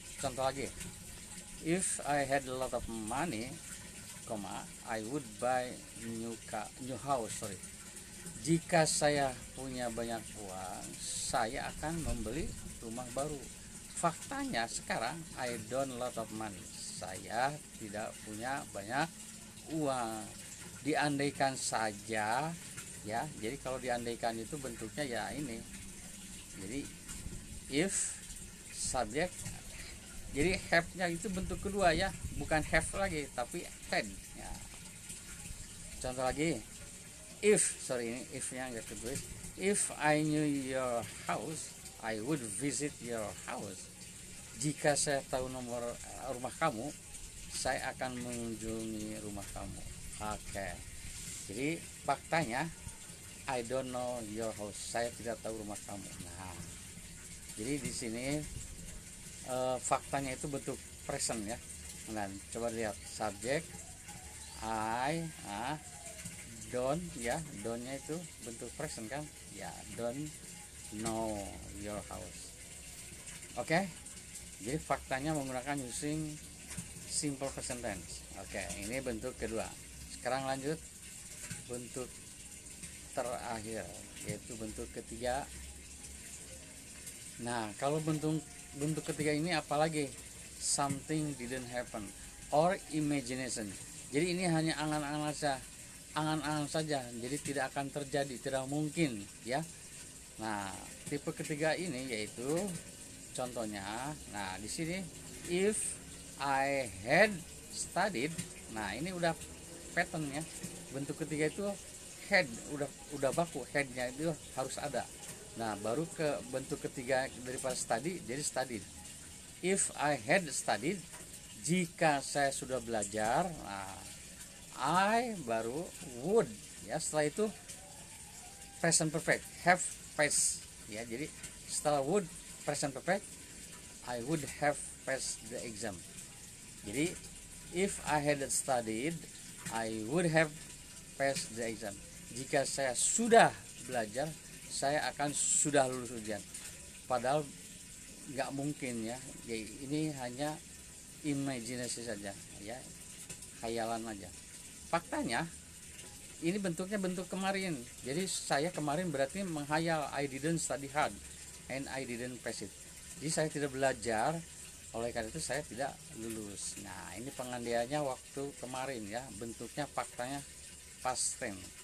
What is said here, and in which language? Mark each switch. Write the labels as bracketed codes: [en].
[id] Contoh lagi, [en] if I had a lot of money, I would buy new house. [id] Jika saya punya banyak uang, saya akan membeli rumah baru. Faktanya sekarang [en] I don't lot of money. [id] Saya tidak punya banyak uang. Diandaikan saja, ya. Jadi kalau diandaikan itu bentuknya ya ini. Jadi if subject, jadi have-nya itu bentuk kedua, ya, bukan have lagi tapi had, ya. Contoh lagi, ini if-nya enggak ketulis. [en] If I knew your house, I would visit your house. [id] Jika saya tahu nomor rumah kamu, saya akan mengunjungi rumah kamu. Oke. Jadi faktanya [en] I don't know your house. [id] Saya tidak tahu rumah kamu. Nah, jadi di sini faktanya itu bentuk present, ya. Nah, coba lihat subjek I, don't, ya, don't-nya itu bentuk present kan? [en] Ya, don't know your house. Oke. [id] Jadi faktanya menggunakan using simple present tense. Oke, ini bentuk kedua. Sekarang lanjut bentuk terakhir, yaitu bentuk ketiga. Nah, kalau bentuk ketiga ini apalagi [en] something didn't happen or imagination. [id] Jadi ini hanya angan-angan saja. Jadi tidak akan terjadi, tidak mungkin, ya. Nah, tipe ketiga ini yaitu contohnya. Nah, di sini [en] if I had studied. [id] Nah, ini udah patternnya. Bentuk ketiga itu had, udah baku, had-nya itu harus ada. Nah, baru ke bentuk ketiga daripada study, jadi studied. [en] If I had studied, [id] jika saya sudah belajar. Nah, I baru would, ya. Setelah itu present perfect, have passed, ya. Jadi setelah [en] would present perfect, I would have passed the exam. Jadi if I had studied, I would have passed the exam. [id] Jika saya sudah belajar, saya akan sudah lulus ujian. Padahal nggak mungkin, ya. Ini hanya imajinasi saja, ya, khayalan aja. Faktanya ini bentuknya bentuk kemarin. Jadi saya kemarin berarti menghayal, [en] I didn't study hard and I didn't pass it. [id] Jadi saya tidak belajar, oleh karena itu saya tidak lulus. Nah, ini pengandiannya waktu kemarin ya, bentuknya faktanya past tense.